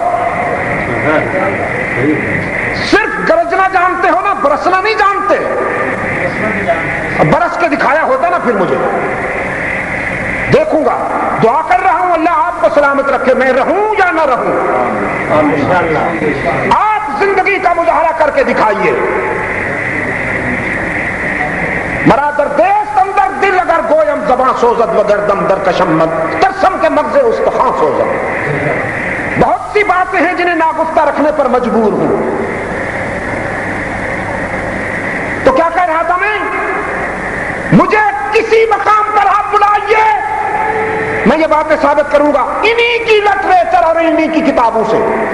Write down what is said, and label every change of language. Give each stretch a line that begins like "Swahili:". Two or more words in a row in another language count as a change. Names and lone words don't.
Urdu: صرف گرجنا جانتے ہو نا، برسنا نہیں جانتے. برس کے دکھایا ہوتا نا پھر مجھے دیکھوں گا. دعا کر رہا ہوں اللہ آپ کو سلامت رکھے، میں رہوں یا نہ رہوں. آپ زندگی کا مظاہرہ کر کے دکھائیے.
Persian: مرا در دیست اندر دل اگر گویم زباں سوزد و گردم در کشمت ترسم کے مغز استخوان سوزد.
Urdu: بہت سی باتیں ہیں جنہیں ناگفتہ رکھنے پر مجبور ہوں. تو کیا کہہ رہا تھا میں؟ مجھے کسی مقام پر آپ بلائیے، میں یہ باتیں ثابت کروں گا انہی کی لٹریچر اور انہی کی کتابوں سے.